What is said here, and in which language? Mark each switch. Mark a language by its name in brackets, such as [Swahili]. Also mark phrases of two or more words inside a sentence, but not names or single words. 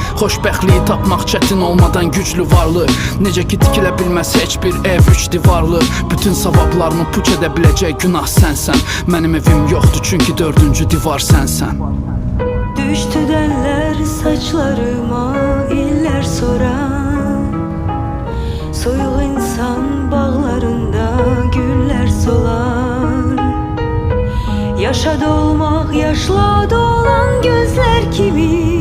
[Azerbaijani] Xoşbəxtliyi tapmaq çətin olmadan güclü varlı. Necə ki tikilə bilməz heç bir ev üç divarlı. Bütün savablarımı puç edə biləcək günah sənsən. Mənim evim yoxdur çünki dördüncü divar sənsən. [Turkish] Düştü derler saçlarıma iller sonra. [Azerbaijani] Soyuq insan bağlarında güller solar. [Turkish] Yaşa dolmaq yaşla dolan gözler kimi.